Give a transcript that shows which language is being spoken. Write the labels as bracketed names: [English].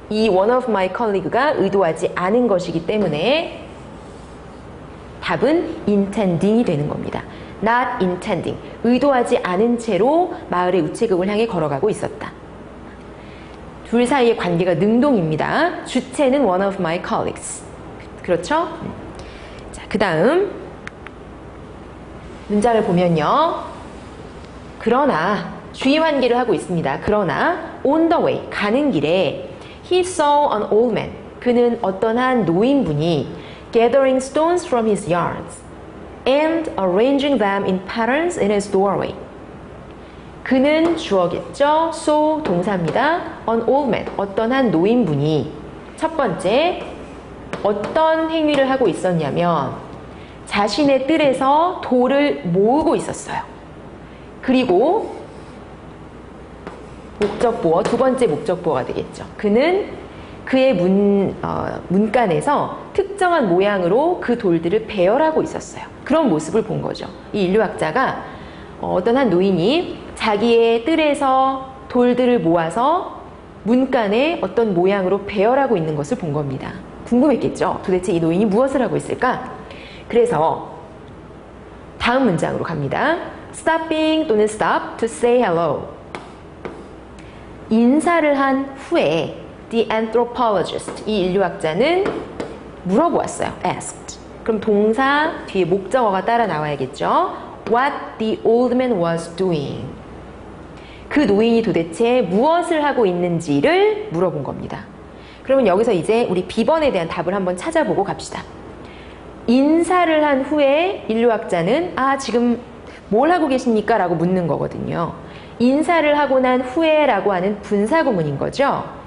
[Korean] 이 [English] one of my colleague [Korean] 가 의도하지 않은 것이기 때문에 답은 intending이 되는 겁니다. [English] not intending. [Korean] 의도하지 않은 채로 마을의 우체국을 향해 걸어가고 있었다. 둘 사이의 관계가 능동입니다. 주체는 [English] one of my colleagues. [Korean] 그렇죠? 자, 그 다음 문장을 보면요. 그러나 주의 환기를 하고 있습니다. 그러나 [English] on the way [Korean] 가는 길에 [English] he saw an old man. [Korean] 그는 어떤 한 노인분이 [English] gathering stones from his yards and arranging them in patterns in his doorway. [Korean] 그는 주어겠죠. saw 동사입니다. [English] an old man [Korean] 어떤 한 노인분이 첫 번째 어떤 행위를 하고 있었냐면 자신의 뜰에서 돌을 모으고 있었어요. 그리고 목적보어, 두 번째 목적보어가 되겠죠. 그는 그의 문간에서 특정한 모양으로 그 돌들을 배열하고 있었어요. 그런 모습을 본 거죠. 이 인류학자가 어떤 한 노인이 자기의 뜰에서 돌들을 모아서 문간에 어떤 모양으로 배열하고 있는 것을 본 겁니다. 궁금했겠죠? 도대체 이 노인이 무엇을 하고 있을까? 그래서 다음 문장으로 갑니다. [English] Stopping [Korean] 또는 [English] stop to say hello. [Korean] 인사를 한 후에 [English] the anthropologist, [Korean] 이 인류학자는 물어보았어요. [English] asked. [Korean] 그럼 동사 뒤에 목적어가 따라 나와야겠죠. [English] What the old man was doing. [Korean] 그 노인이 도대체 무엇을 하고 있는지를 물어본 겁니다. 그러면 여기서 이제 우리 B번에 대한 답을 한번 찾아보고 갑시다. 인사를 한 후에 인류학자는 지금 뭘 하고 계십니까? 라고 묻는 거거든요. 인사를 하고 난 후에라고 하는 분사구문인 거죠.